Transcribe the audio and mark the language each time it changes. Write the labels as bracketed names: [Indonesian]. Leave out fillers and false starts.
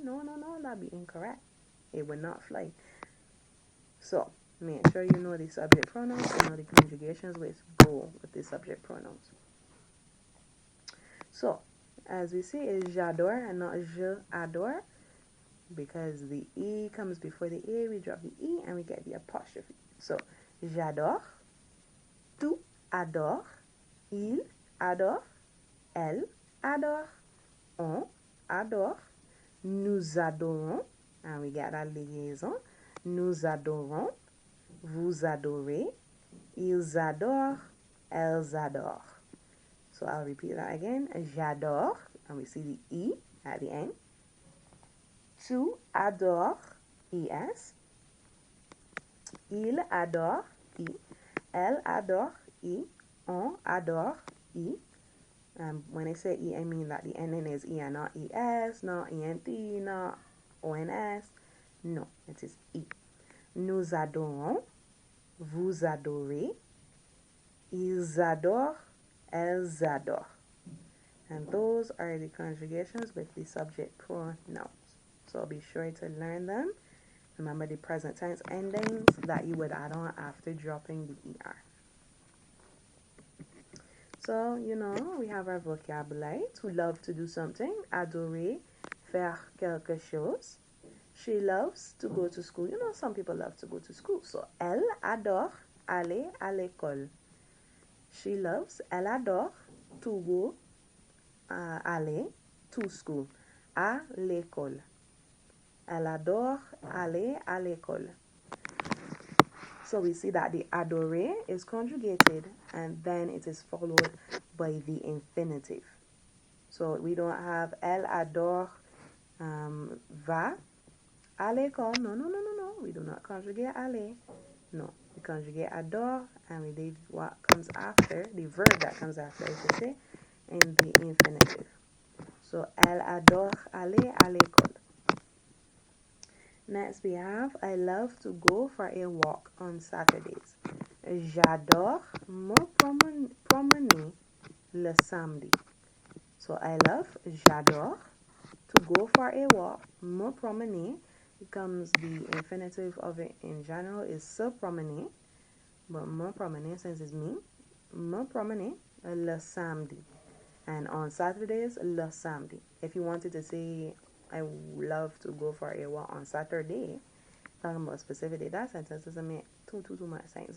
[English] No, that'd be incorrect. It would not fly. So make sure you know the subject pronouns, you know the conjugations which go with the subject pronouns. So, as we see, it's j'adore and not je adore, because the E comes before the A, we drop the E and we get the apostrophe. [French] So, j'adore, tu adores, il adore, elle adore, on adore, nous adorons, [English] and we get that liaison, [French] nous adorons, vous adorez, ils adorent, elles adorent. [English] So I'll repeat that again. [French] J'adore, [English] and we see the E at the end. [French] Tu adores, [English] ES. [French] Il adore, I. Elle adore, I. On adore, I. [English] When I say E, I mean that the ending is E and not ES, not ENT, not ONS. No, it is E. [French] Nous adorons, vous adorez, ils adorent, elles adorent. [English] And those are the conjugations with the subject pronouns. So be sure to learn them. Remember the present tense endings that you would add on after dropping the ER. So, we have our vocabulary. To love to do something. [French] Adorer, faire quelque chose. [English] She loves to go to school. Some people love to go to school. [French] So, elle adore aller à l'école. Elle adore [English] to go, [French] aller [English] to school. [French] À l'école. Elle adore aller à l'école. [English] So we see that the adorer is conjugated and then it is followed by the infinitive. So we don't have [French] elle adore va à l'école. [English] No. We do not conjugate aller. No. We conjugate adore and we leave what comes after, the verb that comes after, I should say, in the infinitive. [French] So elle adore aller à l'école. [English] Next we have I love to go for a walk on Saturdays. [French] J'adore me promener le samedi. [English] So [French] j'adore [English] to go for a walk. [French] Me promener [English] becomes the infinitive of it in general is [French] se promener. But me promener, [English] since it's me, [French] me promener le samedi. [English] And on Saturdays, [French] le samedi. [English] If you wanted to say I love to go for a walk on Saturday, talking about a specific day, that sentence doesn't make too much sense.